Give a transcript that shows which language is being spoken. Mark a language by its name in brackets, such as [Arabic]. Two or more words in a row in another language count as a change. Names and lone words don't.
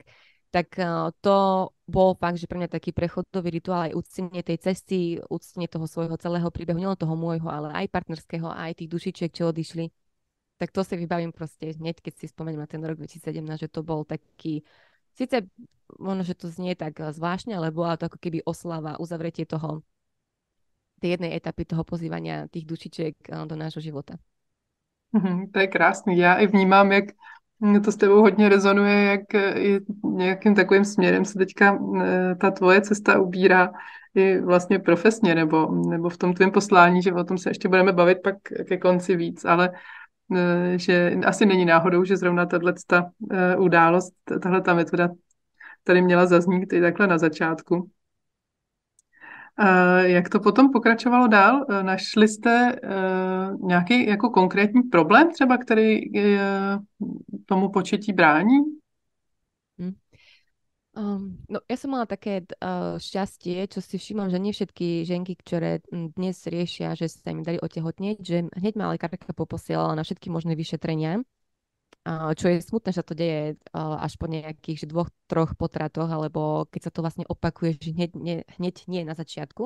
[Slovak] Tak to bol fakt, že pre mňa taký prechodový rituál aj úctenie tej cesty, úctenie toho svojho celého príbehu, nielen toho môjho, ale aj partnerského, aj tých dušičiek, čo odišli. Tak to si vybavím proste hneď, keď si spomeniem na ten rok 2017, že to bol taký, síce možno, že to znie tak zvláštne, ale bola to ako keby oslava, uzavretie toho, tej jednej etapy toho pozývania tých dušičiek do nášho života. [Czech] To je krásný. Já i vnímám, jak to s tebou hodně rezonuje, jak i nějakým takovým směrem se teďka ta tvoje cesta ubírá i vlastně profesně, nebo v tom tvém poslání, že o tom se ještě budeme bavit pak ke konci víc, ale že asi není náhodou, že zrovna tato událost, tahle ta metoda tady měla zaznít i takhle na začátku. Jak to potom pokračovalo dál? Našli jste nějaký jako konkrétní problém třeba, který tomu početí brání? [Slovak] No ja som mala také šťastie, čo si všímam, že nie všetky ženky, ktoré dnes riešia, že sa im dali otehotnieť, že hneď ma lekárka poposielala na všetky možné vyšetrenia, čo je smutné, že sa to deje až po nejakých 2-3 potratoch, alebo keď sa to vlastne opakuje, že hneď nie na začiatku.